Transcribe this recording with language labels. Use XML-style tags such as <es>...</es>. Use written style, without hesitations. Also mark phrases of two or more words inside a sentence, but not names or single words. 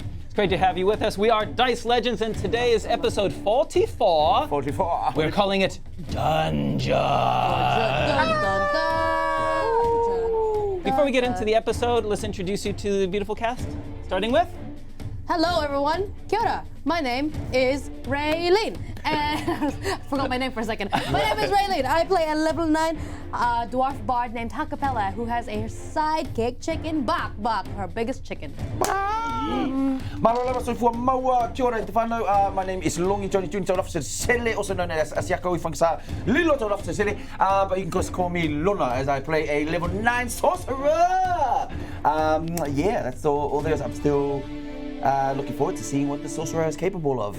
<en>It's great to have you with us. We are Dice Legenz, and today is episode 44. 44. We're calling it Dungeon. Before we get into the episode, let's introduce you to the beautiful cast, starting with... Hello everyone,</en> <mi>kia ora.</mi> <en>My name is Raylene. And I forgot my name for a second. My name is Raylene. I play a level 9 dwarf bard named Ha-Kapella who has a sidekick chicken, Bak, her biggest chicken.</en> <sm>Marolava soifua maua,</sm> <mi>kia ora te whanau.</mi> <en>My name is Longi Johnny Junior Town Officer Sele, also known as Asiako Ifangsa Lilo Town Officer Sele. But you can just call me Lona as I play a level 9 sorcerer. Yeah, that's all there is. I'm still looking forward to seeing what the sorcerer is capable of.</en>